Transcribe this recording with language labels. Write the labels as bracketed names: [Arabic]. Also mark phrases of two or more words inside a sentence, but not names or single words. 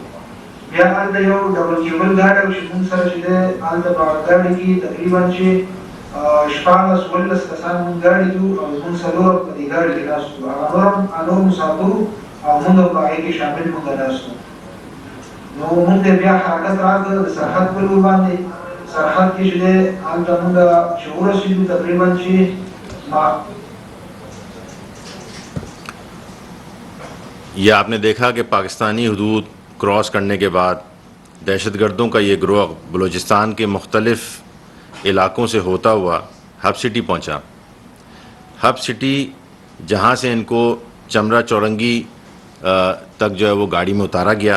[Pashto] بیا هلته یو ډبل کیبل ګاډی و چې موږ سره چې دی هلته په هغه ګاډي کې تقریبا چې 14-15 کسان موږ ګاډي کې وو او موږ څلور په دې ګاډي کې ناست وو. هغه نور مسافر او موږ په هغې کې شامل موږ ناست وو. نو موږ ته بیا حرکت راکړ د سرحد په لور باندې. سرحد کې چې دی هلته موږ چې ورسېدو تقریبا چې [Urdu] یہ آپ نے دیکھا کہ پاکستانی حدود کراس کرنے کے بعد دہشت گردوں کا یہ گروہ بلوچستان کے مختلف علاقوں سے ہوتا ہوا ہب سٹی پہنچا. ہب سٹی جہاں سے ان کو چمرا چورنگی تک جو ہے وہ گاڑی میں اتارا گیا.